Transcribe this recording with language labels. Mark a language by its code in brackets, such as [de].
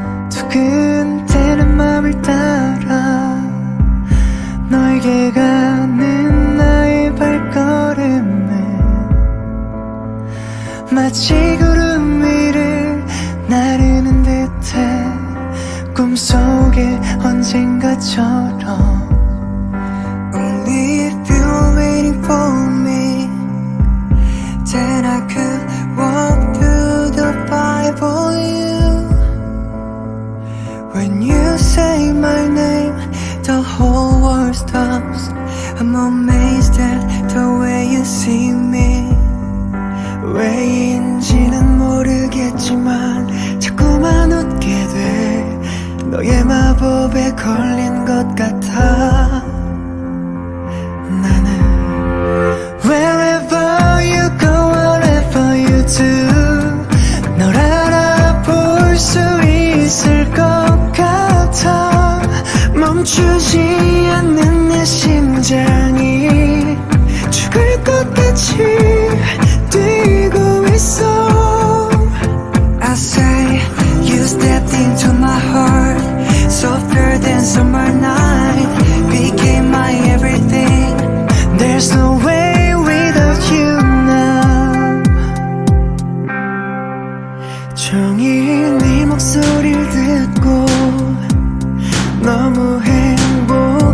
[ko] 두근대는 맘을 따라 너에게 가는 나의 발걸음은 마치 구름 위를 나르는 듯해 꿈속에 언젠가처럼 [en] Only if you're waiting for me, then I could walk through the fire for you. When you say my name, the whole world stops. I'm amazed at the way you see me. [ko] 왜인지는 모르겠지만 자꾸만 웃게 돼. 너의 마법에 걸린 것 같아. 나는 [en] Wherever you go, whatever you do, [ko] 널 알아볼 수 있을 것 같아. 멈추지 않는 내 심장이 죽을 것 같이 뛰고 있어. [en] I say you stepped into my heart, softer than summer night, became my everything. There's no way without you now. [ko] 종일 네 목소리를 듣고 너무 행복